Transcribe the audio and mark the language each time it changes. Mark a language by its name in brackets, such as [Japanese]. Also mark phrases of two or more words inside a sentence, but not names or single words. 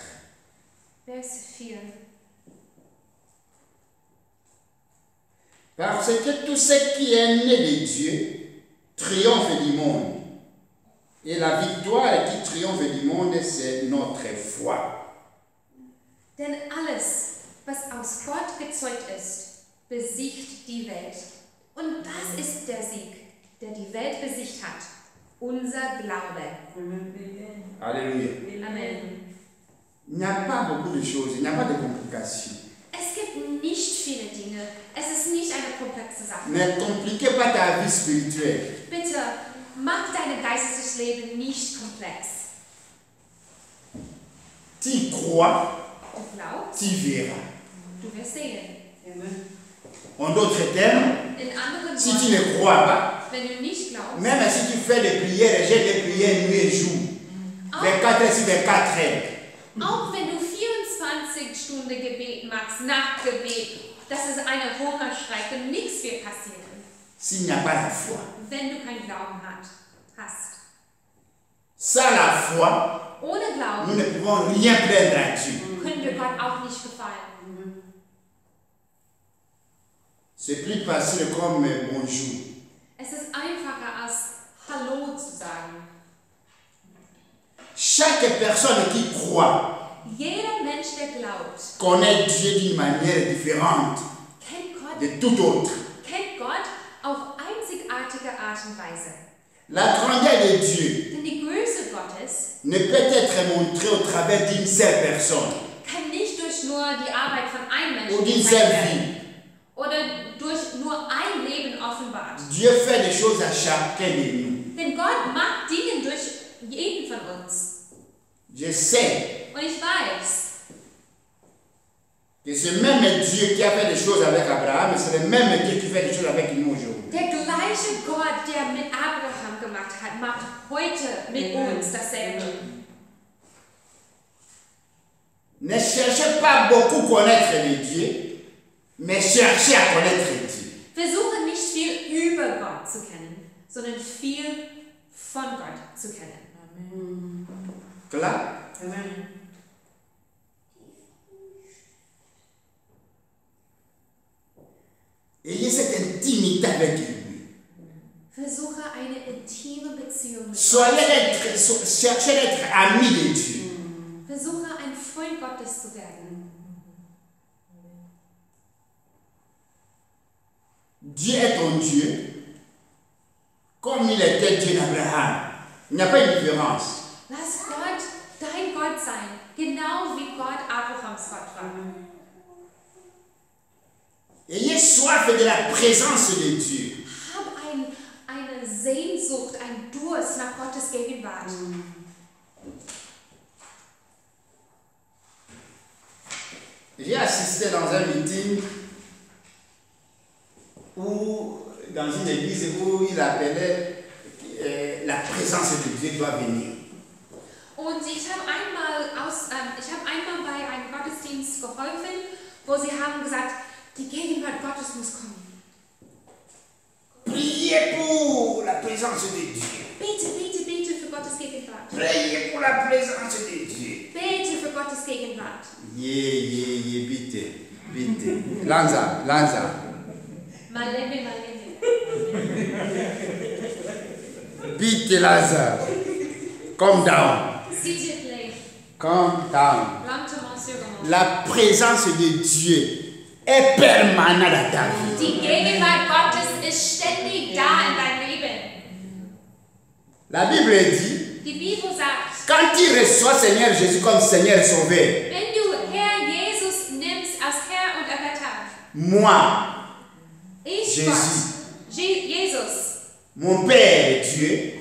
[German] Vers 4. [French] Parce que tout ce qui est né de Dieu triomphe du monde. Et la victoire qui triomphe du monde, c'est notre foi. [German] Denn alles, was aus Gott gezeugt ist, besiegt die Welt. Und das ist der Sieg, der die Welt besiegt hat. Unser Glaube. Alléluia. Amen. [French] Il n'y a pas beaucoup de choses, il n'y a pas de complications. [German] Es gibt nicht viele Dinge. Es ist nicht eine komplexe Sache. [French] Ne compliquez pas ta vie spirituelle. [German] Bitte, mach dein geistiges Leben nicht komplex. [French] Tu crois, [German] Du glaubst, [French] tu verras. [German] du wirst sehen. [French] En d'autres termes, [German] In anderen [French] si tu [German] Worten, [French] ne crois pas, [German] wenn du nicht glaubst, [French] même si tu fais des prières, j'ai des prières nuit et jour, 24 heures sur 24 heures, [German] auch wenn du 24 24-Stunden-Gebet machst, Nachtgebet, dass es eine Hungerstreik und nichts wird passieren, [French] s'il n'y a pas la foi. [German] wenn du keinen Glauben hast. [French] Sans la foi, [German] Ohne [French] nous [German] Glauben [French] ne pouvons rien plaindre à Dieu. [German] können wir Gott auch nicht gefallen. [French] C'est plus facile comme bonjour. [German] Es ist einfacher als Hallo zu sagen. [French] Chaque personne qui croit [German] Jeder Mensch, der glaubt, [French] connaît Dieu d'une manière différente de tout autre. [German] kennt Gott auf einzigartige Art und Weise. [French] La grandeur de Dieu [German] Denn die Größe Gottes [French] ne peut être montrée au travers d'une seule personne [German] kann nicht durch nur die Arbeit von einem [French] ou [German] Menschen [French] d'une [German] gezeigt [French] seule [German] werden [French] vie. [German] oder durch nur ein Leben offenbart. [French] Dieu fait des choses à chacun de nous. [German] Denn Gott macht Dinge durch jeden von uns. [French] Je sais [German] Und ich weiß, [French] que ce même Dieu qui a fait des choses avec Abraham, c'est le même Dieu qui fait des choses avec nous aujourd'hui. [German] der gleiche Gott, der mit Abraham gemacht hat, macht heute mit uns dasselbe. [French] Ne cherchez pas beaucoup connaître les dieux, mais cherchez à connaître Dieu. [German] Versuche nicht viel über Gott zu kennen, sondern viel von Gott zu kennen. [French] Clair? Amen. Ayez cette intimité avec lui. [German] Versuche eine intime Beziehung mit Gott. [French] Cherchez d'être ami de Dieu. [German] Versuche ein Freund Gottes zu werden. [French] Dieu est ton Dieu, comme il était Dieu d'Abraham. Il n'y a pas de différence. [German] Lass Gott dein Gott sein, genau wie Gott Abrahams Gott war. [French] Ayez soif de la présence de Dieu. [German] Hab eine Sehnsucht, ein Durst nach Gottes Gegenwart. [French] J'ai assisté dans un meeting où, dans une église où il appelait la présence de Dieu doit venir. [German] Und ich habe einmal bei einem Gottesdienst geholfen, wo sie haben gesagt, die Gegenwart Gottes muss kommen. [French] Priez pour la présence de Dieu. [German] Bete, bete, bete für Gottes Gegenwart. [French] Priez pour la présence de Dieu. [German] Bete für Gottes Gegenwart. Bitte. Lanza. Maleme. Bitte, Lanza. [English] Calm down. [French] S'il te plaît, [English] Calm down. [French] lentement sur moi. La présence de Dieu est permanente dans ta vie. [German] Die Gegenwart Gottes ist ständig da in deinem Leben. [French] La Bible dit, [German] Die Bibel sagt, [French] quand tu reçois Seigneur Jésus comme Seigneur et Sauveur, [German] wenn du Herr Jesus nimmst als Herr und Erretter, [French] moi, [German] ich [French] Jésus. [German] Gott, Jesus, [French] mon Père Dieu,